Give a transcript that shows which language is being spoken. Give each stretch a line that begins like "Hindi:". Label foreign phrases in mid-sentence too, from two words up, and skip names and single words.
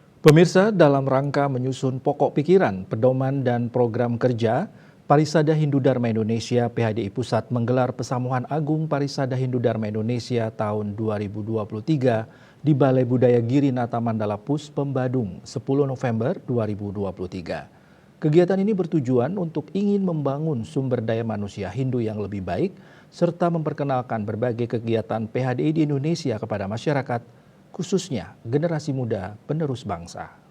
Indonesian: Pemirsa, dalam rangka menyusun pokok pikiran, pedoman, dan program kerja, Parisada Hindu Dharma Indonesia PHDI Pusat menggelar Pesamuhan Agung Parisada Hindu Dharma Indonesia tahun 2023 di Balai Budaya Girinata Mandala Pus, Pembadung, 10 November 2023. Kegiatan ini bertujuan untuk ingin membangun sumber daya manusia Hindu yang lebih baik, serta memperkenalkan berbagai kegiatan PHDI di Indonesia kepada masyarakat, khususnya generasi muda penerus bangsa.